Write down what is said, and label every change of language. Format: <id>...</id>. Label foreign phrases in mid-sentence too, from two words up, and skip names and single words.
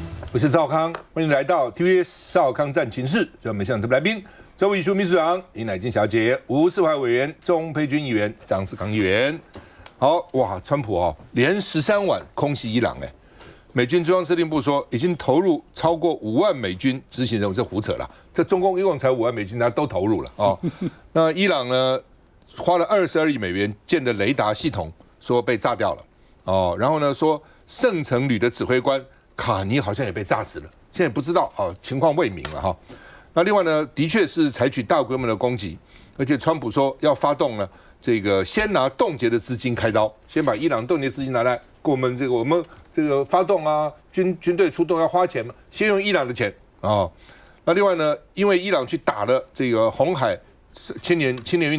<zh>我是趙少康，歡迎來到 TVS 趙少康戰情室。這我們現場特別來賓，周瑜書秘書長尹乃菁小姐、吳世懷委員、鍾沛君議員、張世康議員。好哇，川普連13晚空襲伊朗美軍中央司令部說已經投入超過5萬美軍執行任務，這胡扯了。這中共一共才5萬美軍，他都投入了那伊朗呢，花了22億美元建的雷達系統說被炸掉了然後呢說聖城旅的指揮官卡尼好像也被炸死了，現在不知道情況未明了那另外呢，的確是採取大規模的攻擊，而且川普說要發動呢這個先拿凍結的資金開刀，先把伊朗凍結資金拿來給我們這個發動軍隊出動要花錢嘛，先用伊朗的錢那另外呢，因為伊朗去打了這個紅海青年運</zh>